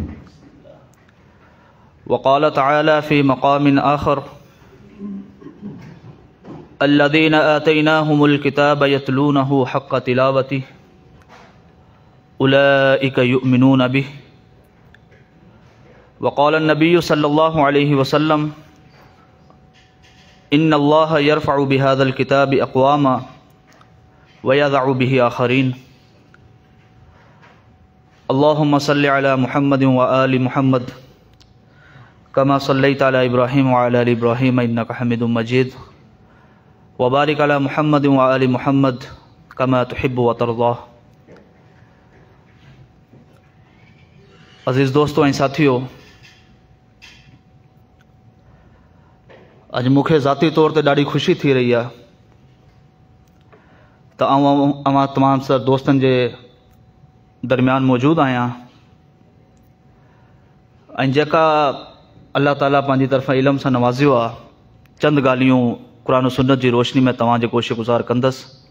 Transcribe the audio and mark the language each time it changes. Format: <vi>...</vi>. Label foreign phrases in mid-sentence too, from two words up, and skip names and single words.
<ar>وقال تعالى في مقام آخر الذين آتيناهم الكتاب يتلونه حق تلاوته أولئك يؤمنون به. وقال النبي صلى الله عليه وسلم إن الله يرفع بهذا الكتاب أقواما ويضع به آخرين. اللهم صل على محمد وآل محمد كما صليت على إبراهيم وعلى آل إبراهيم إنك حميد مجيد وبارك على محمد وآل محمد كما تحب وترضى.</ar> <sd>अज़ीज़ दोस्तों ऐं साथियों, अॼु मूंखे ज़ाती तौर ते ॾाढी ख़ुशी थी रही आहे त अवां तमाम सर दोस्तनि जे दरमियान मौजूद आहियां ऐं जेका अल्लाह ताला पंहिंजी तरफ़ां इल्म सां नवाज़ियो आहे, चंद ॻाल्हियूं क़ुरान सुन्नत जी रोशनी में तव्हांजे कोशिश गुज़ार कंदसि।</sd>